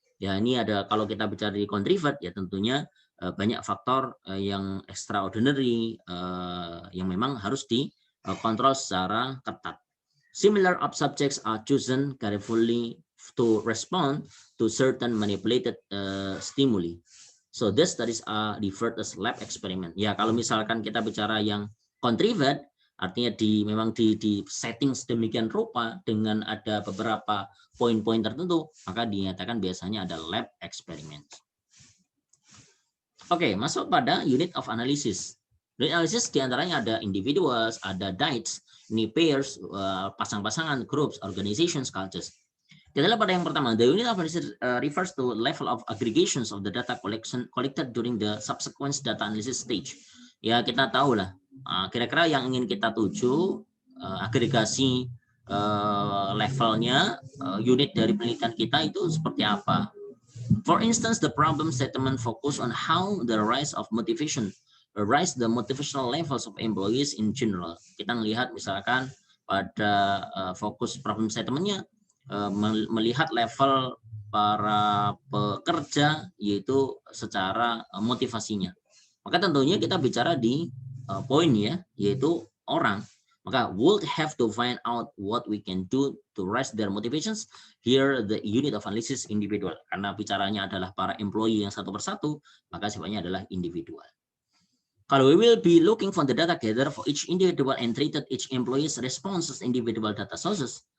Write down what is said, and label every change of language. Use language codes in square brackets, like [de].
[id] Ya, ini ada, kalau kita bicara di contrivate ya tentunya banyak faktor yang extraordinary yang memang harus dikontrol secara ketat. [en] Similar subjects are chosen carefully to respond to certain manipulated stimuli. So these studies are referred as lab experiment. [id] Ya, kalau misalkan kita bicara yang contrivate, artinya memang di setting sedemikian rupa dengan ada beberapa poin-poin tertentu, maka dinyatakan biasanya ada lab experiment. Oke, masuk pada unit of analysis. Unit analysis diantaranya ada individuals, ada diets, ini pairs, pasang-pasangan, groups, organizations, cultures. Kita lihat pada yang pertama, [en] the unit of analysis refers to level of aggregations of the data collected during the subsequent data analysis stage. [id] Ya, kita tahu lah, kira-kira yang ingin kita tuju, agregasi levelnya, unit dari penelitian kita itu seperti apa. [en] For instance, the problem statement focus on how the rise of motivation, rise the motivational levels of employees in general. [id] Kita melihat misalkan pada fokus problem statementnya, melihat level para pekerja yaitu secara motivasinya. Maka tentunya kita bicara di poin ya, yaitu orang. Maka [en] would have to find out what we can do to raise their motivations. Here the unit of analysis individual. [id] Karena bicaranya adalah para employee yang satu persatu, maka sifatnya adalah individual. Kalau [en] we will be looking for the data gathered for each individual and treated each employee's response as individual data sources.